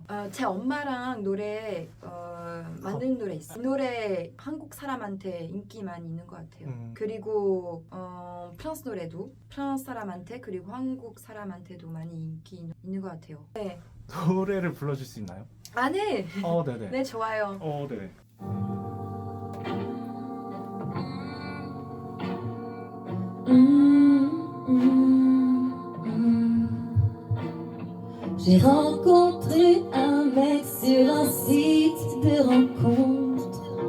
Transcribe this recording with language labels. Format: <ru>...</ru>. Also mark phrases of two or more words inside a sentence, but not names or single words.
<ko>제 엄마랑 노래 만드는 노래 있어요. 이 노래 한국 사람한테 인기 많이 있는 것 같아요. 그리고 프랑스 노래도 프랑스 사람한테 그리고 한국 사람한테도 많이 인기 있는 것 같아요. 네. 노래를 불러줄 수 있나요? 네. 네네. 네, 좋아요. 네.</ko> <fr>J'ai rencontré un mec sur un site de rencontre.</fr>